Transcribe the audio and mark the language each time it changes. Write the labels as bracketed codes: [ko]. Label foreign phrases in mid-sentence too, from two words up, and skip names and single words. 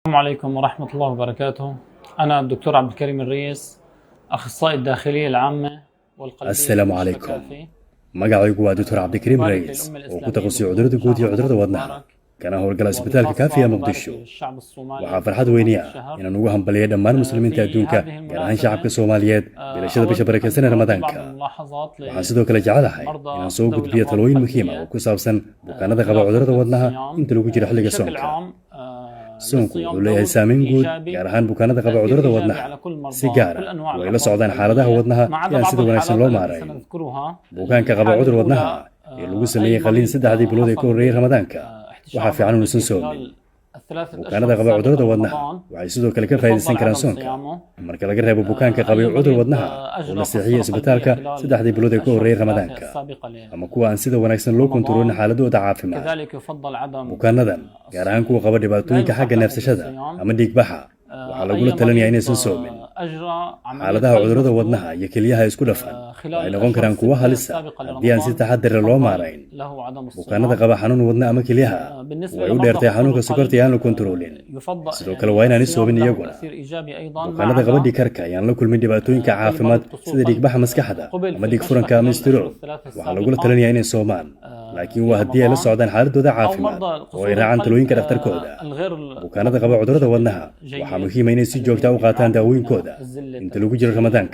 [ar] السلام عليكم ورحمة الله وبركاته. أنا الدكتور عبد الكريم الريس، أخصائي الداخلية العامة والقلبية السلام بمستشفى عليكم. كافي. [so] magacaygu waa Dr. آه، cabdikariim [ar] نبارك [so] rays [ar] للأمة [so] oo ku [ar] الإسلامية [so] takhasusay [ar] بخروج [so] cudurrada guud iyo [ar] شهر [so] cudurrada [ar] رمضان [so] wadnaha [ar] المبارك، [so] kana howlgala isbitaalka kaafi [ar] وبخاصة [so] ee [ar] نبارك [so] muqdisho. [ar] للشعب الصومالي [so] waxaa farxad [ar] بخروج [so] weyni [ar] هذا [so] ah [ar] الشهر. [so] inaan ugu hambaliyo dhammaan muslimiinta [ar] في [so] adduunka [ar] هذه [so] gaar ahaan shacabka [ar] المناسبة [so] Soomaaliyeed bilashada bisha [ar] أود [so] barakeysan [ar] أن [so] ee [ar] أوجه بعض [so] Ramadaanka. [ar] الملاحظات [so] waxaan sidoo kale jecelahay inaan soo [ar] ذوي [so] gudbiyo [ar] الأمراض [so] talooyin muhiim ah [ar] القلبية [so] oo ku saabsan bukaanada qaba [ar] خلال [so] cudurrada [ar] فترة [so] wadnaha [ar] الصيام. [so] inta lagu jiro xilliga [ar] بشكل [so] soonka. [ar] عام [so] soonku [ar] للصيام [so] wuxuu leeyahay [ar] دور [so] saameyn guud [ar] إيجابي، [so] gaar ahaan bukaanada qaba [ar] تأثير [so] cudurrada [ar] إيجابي [so] wadnaha [ar] على كل مرضى [so] si gaar [ar] كل [so] ah [ar] أنواع [so] way la [ar] الأمراض [so] socdaan xaaladaha [ar] القلبية، [so] wadnaha [ar] ما [so] iyo [ar] عدا [so] aan [ar] بعض [so] sida wanaagsan loo [ar] الحالات التي [so] maarayn. [ar] سنذكرها. [so] bukaanka qaba [ar] الحالة [so] cudur [ar] الأولى [so] wadnaha ee lagu [ar] أي [so] sameeyey qalliin [ar] مريض [so] saddexdii bilood ee ka [ar] حصل [so] horreeyey Ramadaanka waxaa [ar] احتشام [so] fiican [ar] رئوي [so] inuusan [ar] في [so] soomin. [ar] خلال الثلاث [so] bukaanada [ar] الأشهر [so] qaba [ar] السابقة [so] cudurrada wadnaha [ar] لرمضان [so] waxay sidoo kale ka [ar] يفضل [so] faa'iidaysan karaan [ar] عدم [so] soonka [ar] صيامه. [so] marka laga reebo bukaanka qabay [ar] أي [so] cudur [ar] مريض [so] wadnaha oo [ar] أجرى [so] la [ar] قسطرة [so] seexiyey isbitaalka [ar] قلبية خلال [so] saddexdii bilood ee ka [ar] الأشهر [so] horreeyey [ar] الثلاثة [so] Ramadaanka [ar] السابقة [so] ama kuwa aan sida wanaagsan loo kontaroolin [ar] لرمضان. [so] xaaladooda caafimaad. [ar] كذلك يفضل عدم [so] bukaanadan gaar ahaan kuwa qaba dhibaatooyinka xagga neefsashada ama dhiigbaxa waxaa lagula talinayaa inaysan soomin. [ar] أجرى [so] xaaladaha [ar] عملية [so] cudurrada [ar] قلب [so] wadnaha iyo kelyaha isku dhafan [ar] خلال [so] waxay noqon karaan kuwo halis ah haddii aan si taxadar leh loo maarayn. [ar] له عدم [so] bukaanada [ar] الصيام. [so] qaba xanuun wadna ama kelyaha [ar] بالنسبة [so] way u [ar] لمرضى [so] dheertay [ar] خطور [so] xanuunka [ar] القلب [so] sokorta iyo aan la kontaroolin. [ar] يفضل [so] sidoo kale waa inaan is [ar] الصيام [so] soomin [ar] له [so] iyaguna. [ar] تأثير إيجابي أيضا ما [so] bukaanada qaba [ar] عدا [so] dhiig karka ayaan la kulmin dhibaatooyinka caafimaad sida dhiigbaxa maskaxda ama dhiig furanka ama istiroog waxaa lagula talinayaa inay soomaan, laakiin waa haddii ay la socdaan xaaladooda caafimaad oo ay raacaan talooyinka dhakhtarkooda. bukaanada qaba cudurrada wadnaha waxaa muhiim ah inay si joogta u qaataan daawooyinkooda inta lagu jiro Ramadaanka.